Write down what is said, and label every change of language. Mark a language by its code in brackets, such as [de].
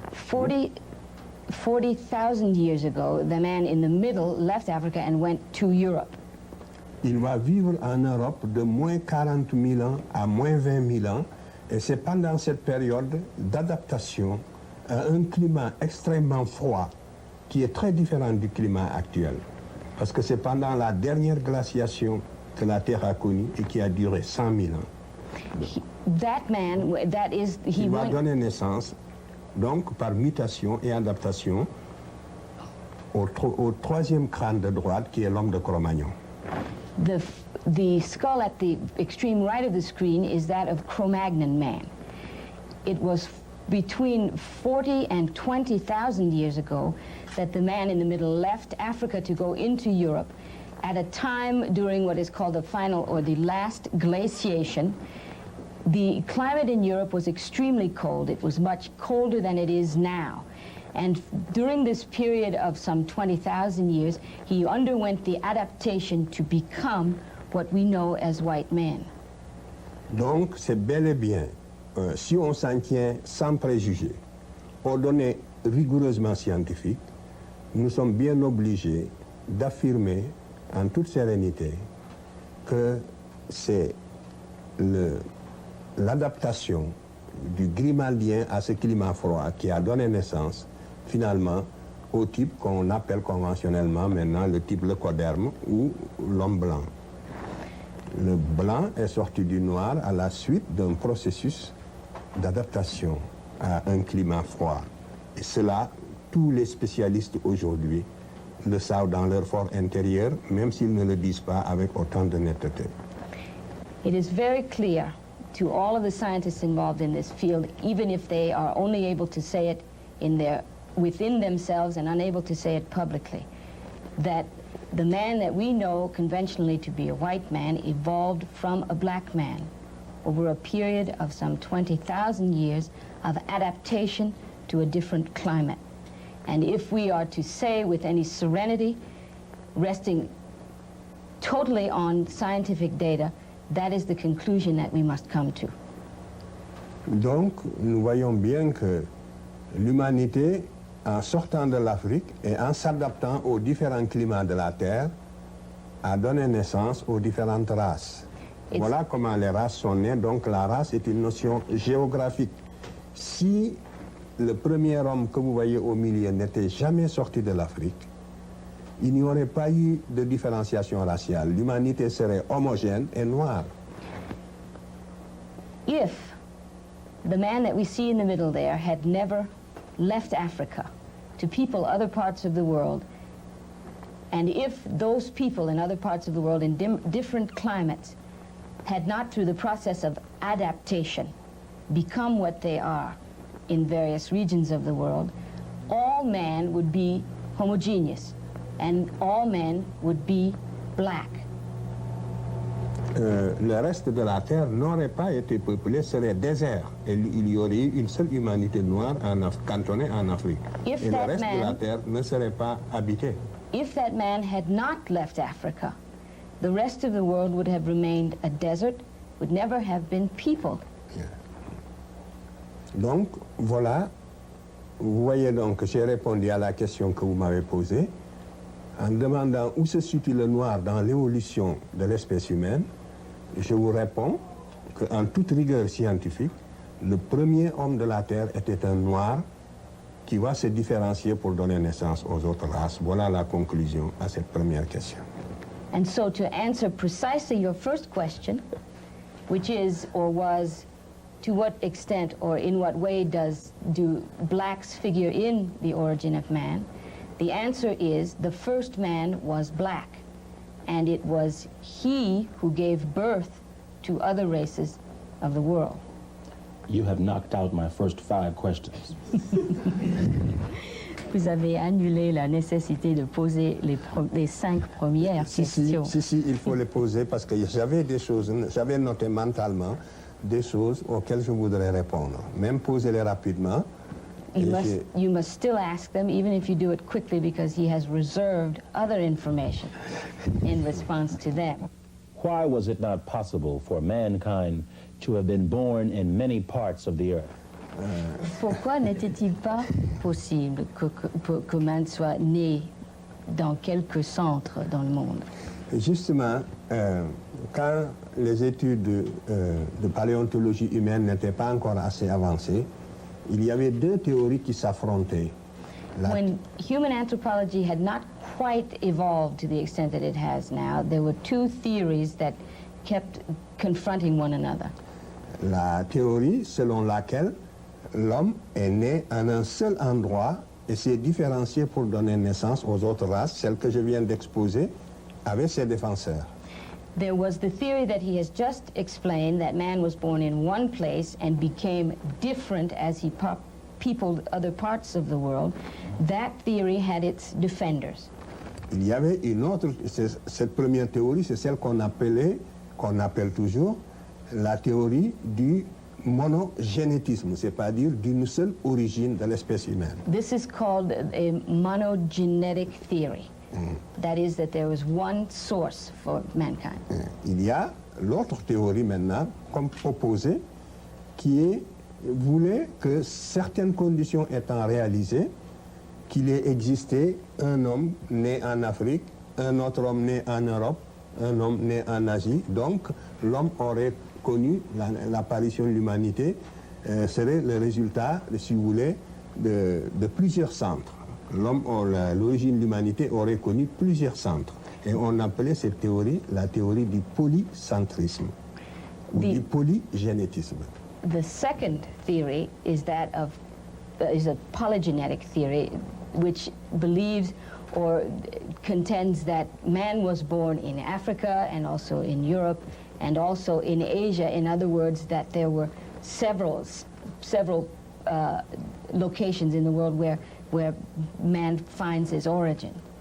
[en] 40,000 years ago, the man in the middle left Africa and went to Europe. [fr] Il va vivre en Europe de moins 40 000 ans à moins 20 000 ans, et c'est pendant cette période d'adaptation à un climat extrêmement froid qui est très différent du climat actuel, parce que c'est pendant la dernière glaciation que la Terre a connu et qui a duré 100 000 ans. Il va donner naissance, donc par mutation et adaptation, au troisième crâne de droite qui est l'homme de Cro-Magnon. [en] The skull at the extreme right of the screen is that of Cro-Magnon man. It was between 40 and 20,000 years ago that the man in the middle left Africa to go into Europe. At a time during what is called the final or the last glaciation, the climate in Europe was extremely cold. It was much colder than it is now. And during this period of some 20,000 years, he underwent the adaptation to become what we know as white man. [fr] Donc, c'est bel et bien, si on s'en tient sans préjugés, aux données rigoureusement scientifiques, nous sommes bien obligés d'affirmer en toute sérénité que c'est l'adaptation du Grimaldien à ce climat froid qui a donné naissance finalement au type qu'on appelle conventionnellement maintenant le type leucoderme ou l'homme blanc. Le blanc est sorti du noir à la suite d'un processus d'adaptation à un climat froid. Et cela, tous les spécialistes aujourd'hui le savent dans leur fort intérieur, même s'ils ne le disent pas avec autant de netteté. [en] It is very clear to all of the scientists involved in this field, even if they are only able to say it in their within themselves and unable to say it publicly, that the man that we know conventionally to be a white man evolved from a black man over a period of some 20,000 years of adaptation to a different climate. And if we are to say with any serenity, resting totally on scientific data, that is the conclusion that we must come to. [fr] Donc, nous voyons bien que l'humanité, en sortant de l'Afrique et en s'adaptant aux différents climats de la Terre, a donné naissance aux différentes races. Voilà comment les races sont nées. Donc, la race est une notion géographique. Si le premier homme que vous voyez au milieu n'était jamais sorti de l'Afrique, il n'y aurait pas eu de différenciation raciale. L'humanité serait homogène et noire. [en] If the man that we see in the middle there had never left Africa to people other parts of the world, and if those people in other parts of the world in different climates had not, through the process of adaptation, become what they are in various regions of the world, all man would be homogeneous, and all men would be black. [fr] Le reste de la Terre n'aurait pas été peuplé, serait désert. Et il y aurait une seule humanité noire cantonnée en Afrique. [en] If [fr] et le reste [en] man, [fr] de la Terre ne serait pas habité. [en] If that man had not left Africa, the rest of the world would have remained a desert, would never have been peopled. [fr] Donc, voilà, vous voyez donc que j'ai répondu à la question que vous m'avez posée en demandant où se situe le noir dans l'évolution de l'espèce humaine. Je vous réponds qu'en toute rigueur scientifique, le premier homme de la Terre était un noir qui va se différencier pour donner naissance aux autres races. Voilà la conclusion à cette première question. [en] And so to answer precisely your first question, which is or was, to what extent or in what way do blacks figure in the origin of man? The answer is the first man was black, and it was he who gave birth to other races of the world. You have knocked out my first five questions. [fr] Vous avez annulé la nécessité de poser les cinq premières questions. Si, il faut les poser parce que j'avais noté mentalement des choses auxquelles je voudrais répondre, même poser-les rapidement. [en] You must still ask them, even if you do it quickly, because he has reserved other information in response to them. Why was it not possible for mankind to have been born in many parts of the earth? [fr] Pourquoi n'était-il pas possible que man soit né dans quelques centres dans le monde? Justement, quand les études de paléontologie humaine n'étaient pas encore assez avancées, il y avait deux théories qui s'affrontaient. [en] When human anthropology had not quite evolved to the extent that it has now, there were two theories that kept confronting one another. [fr] La théorie selon laquelle l'homme est né en un seul endroit et s'est différencié pour donner naissance aux autres races, celle que je viens d'exposer, avec ses défenseurs. [en] There was the theory that he has just explained, that man was born in one place and became different as he peopled other parts of the world. That theory had its defenders. [fr] Il y avait une autre, cette première théorie, c'est celle qu'on appelle toujours la théorie du monogénétisme, c'est-à-dire d'une seule origine de l'espèce humaine. [en] This is called a monogenetic theory. Mm. That is that there was one source for mankind. [fr] Il y a l'autre théorie maintenant, comme proposée, qui est, voulait que certaines conditions étant réalisées, qu'il ait existé un homme né en Afrique, un autre homme né en Europe, un homme né en Asie. Donc, l'homme aurait connu l'apparition de l'humanité, serait le résultat, si vous voulez, de plusieurs centres. L'origine de l'humanité aurait connu plusieurs centres. Et on appelait cette théorie la théorie du polycentrisme, ou du polygénétisme. [en] The second theory is that of is a polygenetic theory, which believes or contends that man was born in Africa and also in Europe and also in Asia. In other words, that there were several locations in the world where man finds his origin.